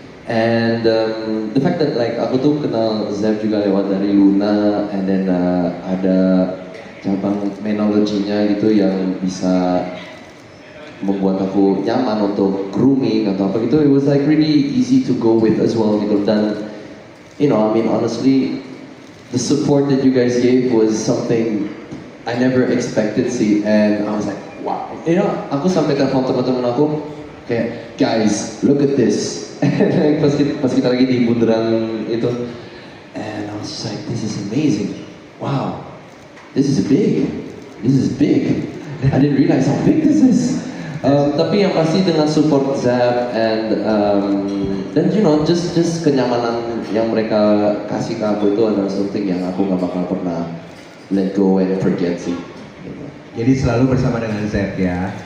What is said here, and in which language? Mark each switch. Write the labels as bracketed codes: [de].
[en] And the fact that [id] aku tuh kenal Zap juga lewat dari Luna, and then ada cabang Menology-nya gitu yang bisa membuat aku nyaman untuk grooming atau apa gitu. [en] It was really easy to go with as well [id] gitu. [en] Dan honestly, the support that you guys gave was something I never expected sih, and I was like, wow. [id] Aku sampai telepon teman-teman aku kayak, [en] guys, look at this. And [id] pas kita lagi di bundaran itu, [en] and I was just like, this is amazing. Wow, this is big. I didn't realize how big this is. [id] Tapi yang pasti dengan support Zap and dan just kenyamanan yang mereka kasih ke aku itu adalah something yang aku nggak bakal pernah [en] let go and forget [id] sih. Jadi selalu bersama dengan Zap ya.